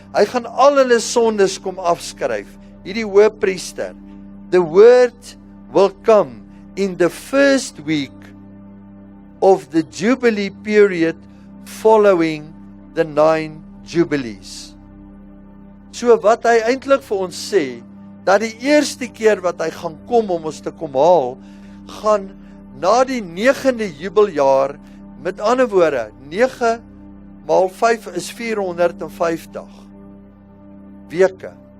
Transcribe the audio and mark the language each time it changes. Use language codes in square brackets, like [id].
[af] Hy gaan al hulle sondes kom afskryf. Hierdie hoëpriester. [en] The word will come in the first week of the jubilee period following the 9 jubilees. [af] So wat hy eintlik vir ons sê, dat die eerste keer wat hy gaan kom om ons te kom haal, gaan na die 9de jubeljaar, met ander woorde, 9 maal 5 is 450 weke.